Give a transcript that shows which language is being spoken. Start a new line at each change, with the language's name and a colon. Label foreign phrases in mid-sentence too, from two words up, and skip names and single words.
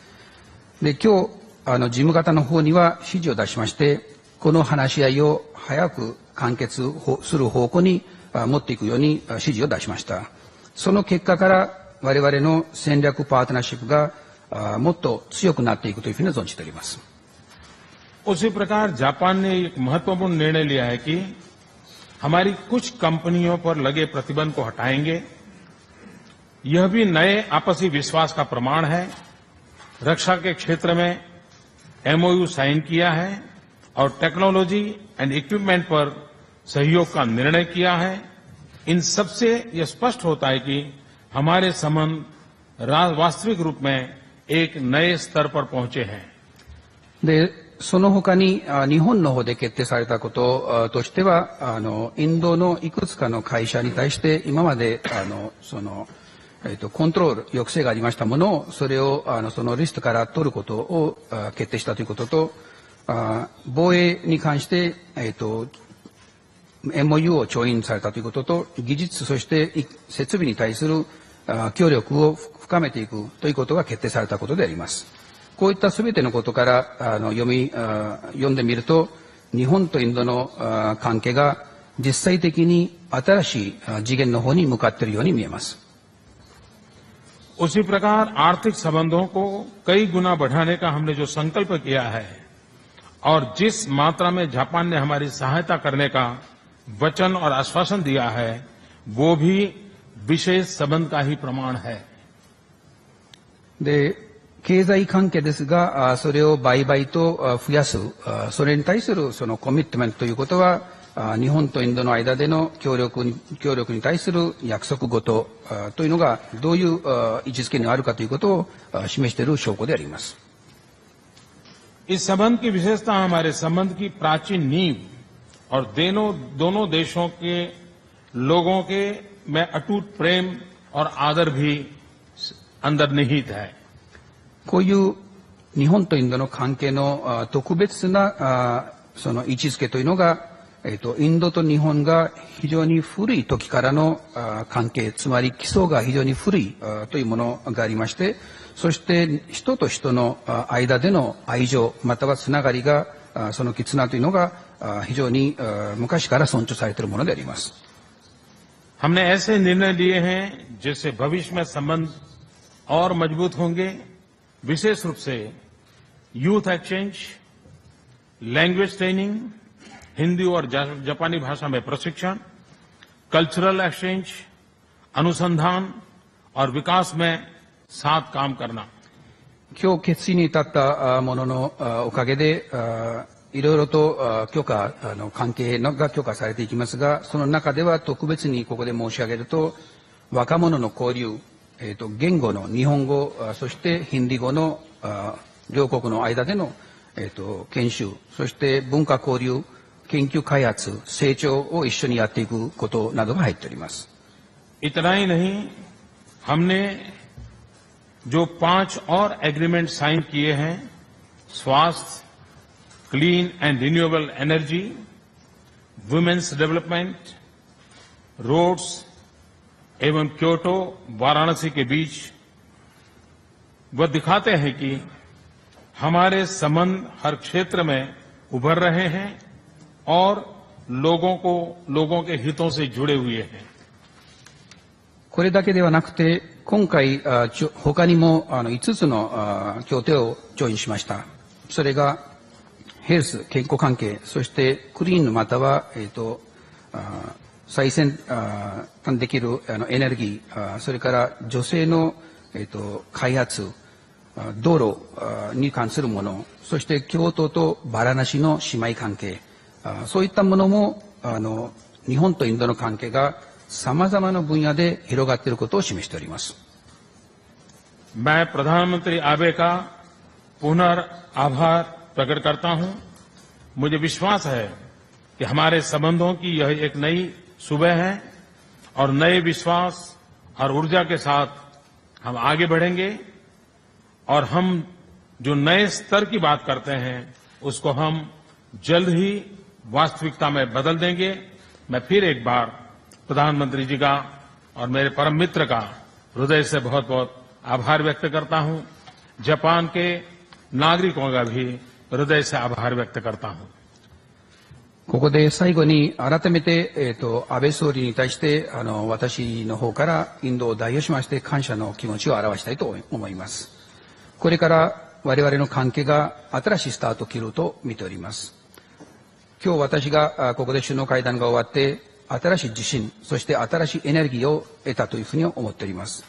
Japanese: で、今日事務方の方には指示を出しまして、この話し合いを早く完結する方向に持っていくように指示を出しました。その結果から我々の戦略パートナーシップがもっと強くなっていくというふうに存じております。
Hindi: उसी प्रकार जापान ने एक महत्वपूर्ण निर्णय लिया है कि हमारी कुछ कंपनियों पर लगे प्रतिबंध को हटाएंगे। यह भी नए आपसी विश्वास का प्रमाण है। रक्षा के क्षेत्र में
English: MOU sign
Hindi: किया है और
English: technology and equipment
Hindi: पर सहयोग का निर्णय किया है। इन सबसे यह स्पष्ट होता है कि हमारे संबंध वास्तविक रूप में एक नए स्तर पर पहुंचे हैं।
Japanese: で、その他に日本の方で決定されたこととしてはインドのいくつかの会社に対して今までコントロール抑制がありましたものをそれをそのリストから取ることを決定したということと、防衛に関して、MOU を調印されたということと、技術そして設備に対する協力を深めていくということが決定されたことであります。こういったすべてのことから読んでみると、日本とインドの関係が実際的に新しい次元の方に向かっているように見えます。
Hindi: उसी प्रकार आर्थिक संबंधों को कई गुना बढ़ाने का हमने जो संकल्प किया है और जिस मात्रा में जापान ने हमारी सहायता करने का वचन और आश्वासन दिया है, वो भी विशेष संबंध का ही प्रमाण है।
Japanese: で、経済関係ですが、それを倍々と増やす、それに対するそのコミットメントということは、日本とインドの間での協力に対する約束事というのがどういう位置づけにあるかということを示している証拠であります。
Hindi: इस संबंध की विशेषता हमारे संबंध की प्राचीन नींव और दोनों देशों के लोगों के में अटूट प्रेम और आदर भी अंदर निहित है।
Japanese: こういう日本とインドの関係の特別なその位置づけというのが、インドと日本が非常に古い時からの関係、つまり基礎が非常に古いというものがありまして、そして人と人の間での愛情またはつながりが、その絆というのが非常に昔から尊重されているものであります。
Hindi: हमने ऐसे निर्णय लिए हैं जिससे भविष्य में संबंध और मजबूत होंगे। विशेष रूप से
English: youth exchange, language training,
Hindi: हिंदी और जापानी भाषा में प्रशिक्षण,
English: cultural exchange,
Hindi: अनुसंधान और विकास में साथ काम करना।
Japanese: 今日決意に至ったもののおかげでいろいろと関係が強化されていきますが、その中では特別にここで申し上げると、若者の交流、言語の日本語、そしてヒンディ語の両国の間での研修、そして文化交流、研究開発、成長を一緒にやっていくことなどが入っております。
Hindi: इतना ही नहीं, हमने जो 5 और
English: agreement sign
Hindi: किए हैं, स्वास्थ्य,
English: clean and renewable energy, women's development,
Hindi: रोड्स एवं क्योटो वाराणसी के बीच, वह दिखाते हैं कि हमारे संबंध हर क्षेत्र में उभर रहे हैं और लोगों के हितों से जुड़े हुए हैं।
Japanese: これだけではなくて、今回他にも5つの協定をジョインしました。それがヘルス、健康関係、そしてクリーンまたは再生できるエネルギー、それから女性の開発、道路に関するもの、そして京都とバラナシの姉妹関係、そういったものも日本とインドの関係が様々な分野で広がっていることを示しております。
Hindi: मैं प्रधानमंत्री आबे का पुनर्आभार प्रकट करता हूं। मुझे विश्वास है कि हमारे संबंधों की यह एक नई सुबह है और नए विश्वास और ऊर्जा के साथ हम आगे बढ़ेंगे और हम जो नए स्तर की बात करते हैं उसको हम जल्द ही वास्तविकता में बदल देंगे। मैं फिर एक बार प्रधानमंत्री जी का और मेरे परम मित्र का हृदय से बहुत बहुत आभार व्यक्त करता हूं। जापान के नागरिकों का भी हृदय से आभार व्यक्त करता हूं।
Japanese: ここで最後に改めて、安倍総理に対して私の方からインドを代表しまして感謝の気持ちを表したいと思います。これから我々の関係が新しいスタートを切ると見ております。今日私がここで首脳会談が終わって新しい自信、そして新しいエネルギーを得たというふうに思っております。